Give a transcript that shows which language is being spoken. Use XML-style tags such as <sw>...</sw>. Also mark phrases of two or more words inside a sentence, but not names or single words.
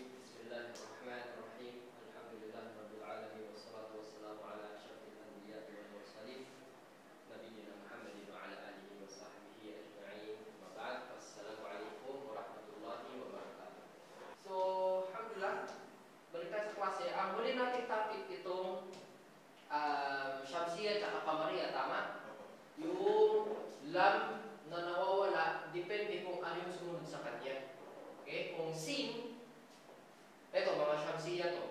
<ar>بسم الله الرحمن الرحيم. الحمد لله رب العالمين والصلاة والسلام على أشرف الأنبياء والمرسلين نبينا محمد وعلى آله وصحبه أجمعين. أما بعد السلام عليكم ورحمة الله wabarakatuh.</ar> <tl>So, alhamdulillah, balik tayo sa klase. Ang huli nating topic itong Shamsiyya at Qamariya, tama? Yung lam na nawawala, depende kung ano yung sumunod sa kanya. Okay? Kung sin, eto, mga Shamsiyya to.</tl>